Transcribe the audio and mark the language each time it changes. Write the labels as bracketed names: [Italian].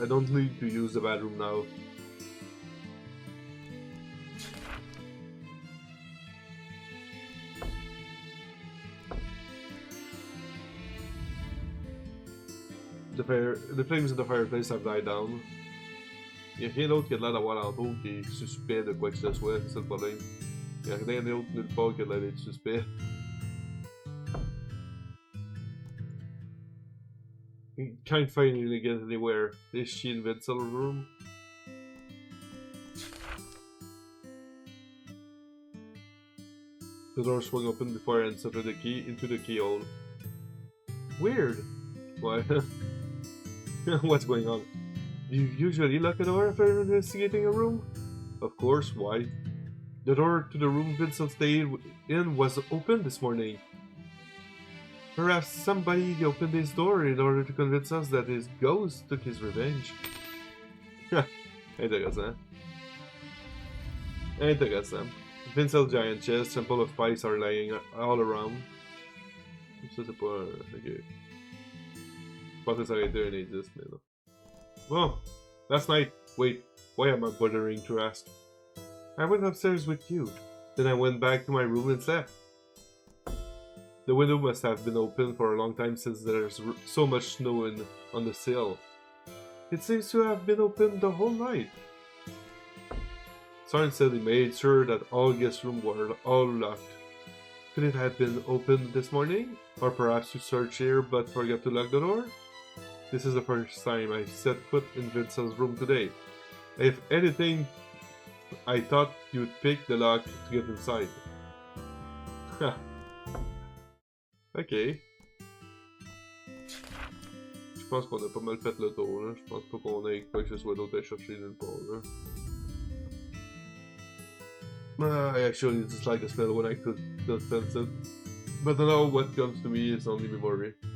[English] I don't need to use the bathroom now. The flames in the fireplace have died down. [French] Y'a rien d'autre qui a l'air d'avoir l'entour qui est suspect de quoi que ce soit, c'est ça le problème. Y'a rien d'autre nulle part qui a l'air d'être suspect. [English] Can't find elegant anywhere. Is she in Vincel's room? The door swung open before I inserted the key into the keyhole. Weird. Why? What's going on? Do you usually lock a door after investigating a room? Of course, why? The door to the room Vincent stayed in was open this morning. Perhaps somebody opened his door in order to convince us that his ghost took his revenge. [French] Intéressant. Intéressant. [English] Vincent's giant chest and full of spice are lying all around. [French] Ça c'est pas un... Ok. Je pensais que ça aurait été un indice, mais non. [English] Bon, last night. Wait, why am I bothering to ask? I went upstairs with you. Then I went back to my room and slept. The window must have been open for a long time since there's so much snow on the sill. It seems to have been open the whole night. Soren said he made sure that all guest rooms were all locked. Could it have been opened this morning? Or perhaps you searched here but forgot to lock the door? This is the first time I've set foot in Vincent's room today. If anything, I thought you'd pick the lock to get inside. [French] Ok. Je pense qu'on a pas mal fait le tour, là. Je pense pas qu'on ait quoi que ce soit d'autre à chercher nulle part, là. [English] I actually dislike the smell when I could sense it. But now what comes to me is only memory.